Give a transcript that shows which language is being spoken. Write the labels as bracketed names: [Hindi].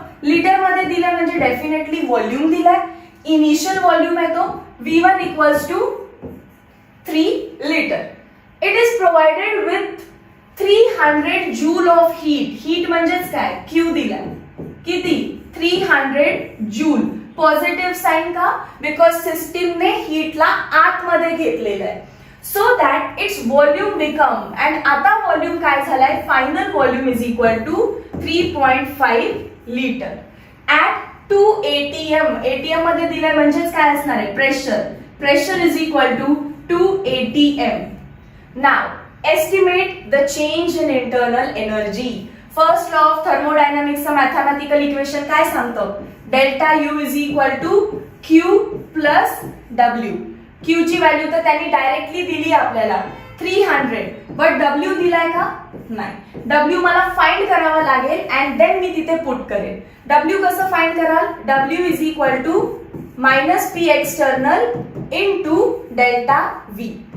[Marathi] Litre मध्ये दिलं म्हणजे डेफिनेटली व्हॉल्यूम दिलाय. इनिशियल व्हॉल्यूम आहे तो V1 equals to 3 litre. [English] It is provided with 300 joule of heat. [Marathi] Heat म्हणजेच काय? Q दिलाय. किती? 300 जूल. पॉझिटिव्ह साइन का? बिकॉज सिस्टीमने हीटला आतमध्ये घेतलेलं आहे. [English] So that its volume become, and [Marathi] आता व्हॉल्यूम काय झालाय? [English] Final volume is equal to 3.5 litre at 2 ATM. ATM [Marathi] मध्ये दिलंय म्हणजेच काय असणार आहे? Pressure. [English] pressure is equal to 2 atm. Now estimate the change in internal energy. [Marathi] First law of थर्मोडायनामिक्सचं mathematical equation काय सांगतं? [English] Delta U is equal to Q plus W. [Marathi] Q ची value तर त्यांनी डायरेक्टली दिली आपल्याला 300, बट डब्ल्यू दिलाय का? नाही. डब्ल्यू मला फाइंड करावा लागेल अँड देन मी तिथे पुट करेन. [English] W [Marathi] कसं फाइंड कराल? [English] W is equal to minus P external into delta V.